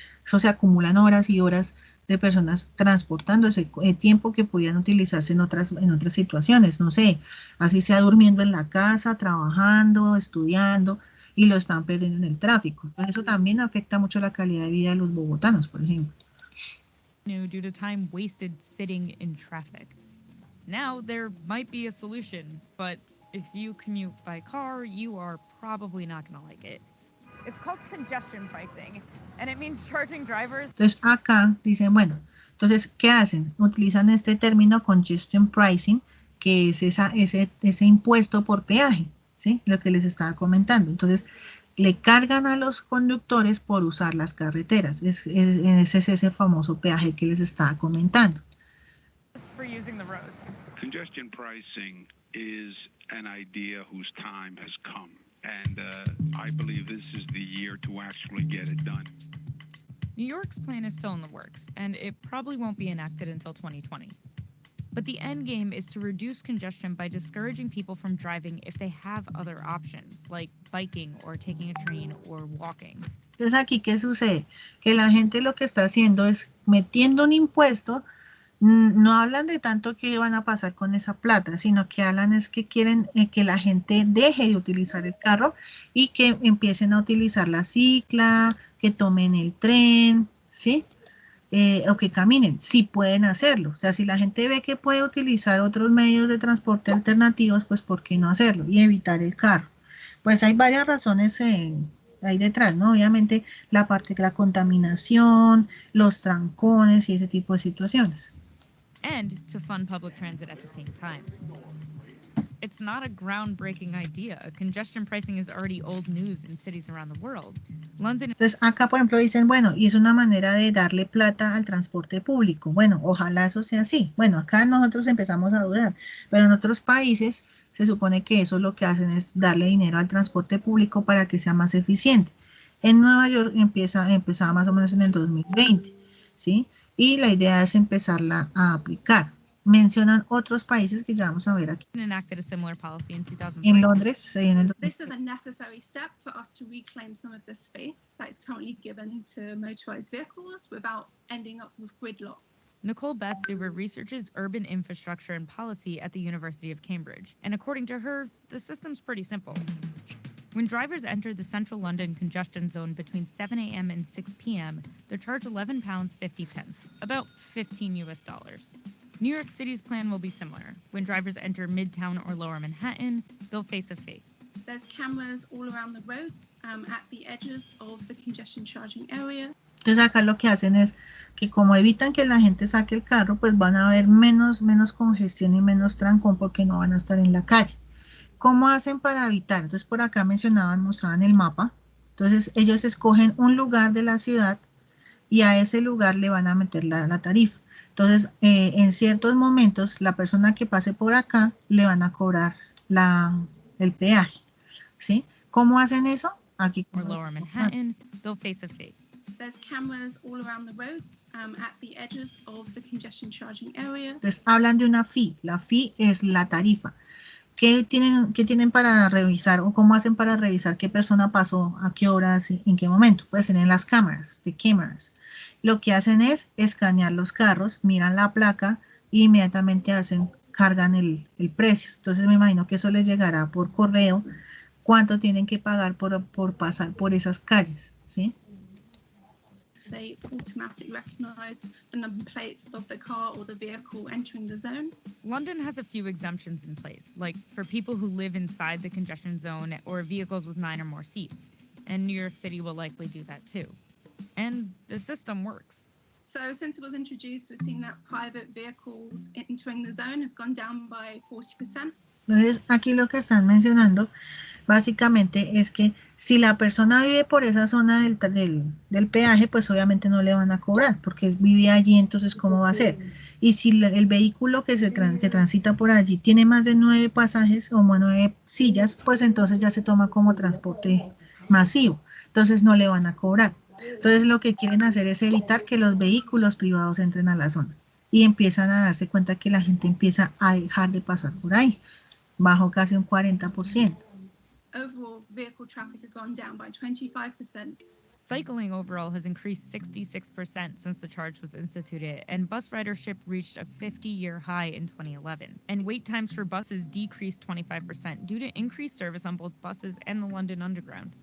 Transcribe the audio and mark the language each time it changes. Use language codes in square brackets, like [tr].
[es] Eso se acumulan horas y horas de personas transportando ese tiempo que podían utilizarse en otras situaciones, no sé, así sea durmiendo en la casa, trabajando, estudiando, y lo están perdiendo en el tráfico. Eso también afecta mucho la calidad de vida de los bogotanos, por ejemplo. [en] Due to time wasted sitting in traffic. Now there might be a solution, but if you commute by car, you are probably not going to like it. It's called congestion pricing, and it means charging drivers. [es] Entonces acá dicen, bueno, entonces, ¿qué hacen? Utilizan este término congestion pricing, que es ese impuesto por peaje, ¿sí? Lo que les estaba comentando. Entonces, le cargan a los conductores por usar las carreteras. Es ese famoso peaje que les estaba comentando. [en] For using the roads. Congestion pricing is an idea whose time has come. And I believe this is the year to actually get it done. New York's plan is still in the works, and it probably won't be enacted until 2020. But the end game is to reduce congestion by discouraging people from driving if they have other options, like biking or taking a train or walking. [es] Entonces aquí, ¿qué sucede? Que la gente lo que está haciendo es metiendo un impuesto No hablan de tanto que van a pasar con esa plata, sino que hablan es que quieren que la gente deje de utilizar el carro y que empiecen a utilizar la cicla, que tomen el tren, ¿sí? O que caminen, sí pueden hacerlo. O sea, si la gente ve que puede utilizar otros medios de transporte alternativos, pues ¿por qué no hacerlo? Y evitar el carro. Pues hay varias razones ahí detrás, ¿no? Obviamente la parte de la contaminación, los trancones y ese tipo de situaciones. [en] And to fund public transit at the same time. It's not a groundbreaking idea. Congestion pricing is already old news in cities around the world. London. [es] Entonces, acá, por ejemplo, dicen, bueno, y es una manera de darle plata al transporte público. Bueno, ojalá eso sea así. Bueno, acá nosotros empezamos a dudar, pero en otros países se supone que eso lo que hacen es darle dinero al transporte público para que sea más eficiente. En Nueva York empezaba más o menos en el 2020, ¿sí? Y la idea es empezarla a aplicar. Mencionan otros países que ya vamos a ver aquí. [en] Enacted a similar policy in 2003. [es] En Londres, en el [en] This is a necessary step for us to reclaim some of the space that is currently given to motorized vehicles without ending up with gridlock. Nicole Batstuber researches urban infrastructure and policy at the University of Cambridge. And according to her, the system's pretty simple. When drivers enter the central London congestion zone between 7 a.m. and 6 p.m., they're charged £11.50, about $15. New York City's plan will be similar. When drivers enter Midtown or Lower Manhattan, they'll face a fee. There's cameras all around the roads at the edges of the congestion charging area. [es] Entonces acá lo que hacen es que como evitan que la gente saque el carro, pues van a haber menos congestión y menos trancón porque no van a estar en la calle. ¿Cómo hacen para evitar? Entonces por acá mostraban el mapa. Entonces ellos escogen un lugar de la ciudad y a ese lugar le van a meter la tarifa. Entonces en ciertos momentos la persona que pase por acá le van a cobrar el peaje, ¿sí? ¿Cómo hacen eso? Aquí. [en] Or Lower Manhattan, they'll face a fee. There's cameras all around the roads at the edges of the congestion charging area. [es] Entonces hablan de una fee. La fee es la tarifa. ¿Qué tienen para revisar o cómo hacen para revisar qué persona pasó, a qué horas, en qué momento? Pues tienen las cámaras, Lo que hacen es escanear los carros, miran la placa e inmediatamente cargan el precio. Entonces me imagino que eso les llegará por correo, cuánto tienen que pagar por pasar por esas calles, ¿sí? [en] They automatically recognize the number plates of the car or the vehicle entering the zone. London has a few exemptions in place, like for people who live inside the congestion zone or vehicles with 9 or more seats. And New York City will likely do that too. And the system works. So since it was introduced, we've seen that private vehicles entering the zone have gone down by 40%. [es] Entonces, aquí lo que están mencionando básicamente es que si la persona vive por esa zona del peaje, pues obviamente no le van a cobrar, porque vive allí, entonces ¿cómo va a ser? Y si el vehículo que transita por allí tiene más de 9 pasajes o 9 sillas, pues entonces ya se toma como transporte masivo, entonces no le van a cobrar. Entonces lo que quieren hacer es evitar que los vehículos privados entren a la zona y empiezan a darse cuenta que la gente empieza a dejar de pasar por ahí. Bajó casi un 40%. [en] Overall, vehicle traffic has gone down by 25%. Cycling overall has increased 66% since the charge was instituted, and bus ridership reached a 50-year high in 2011. And wait times for buses decreased 25% due to increased service on both buses and the London Underground.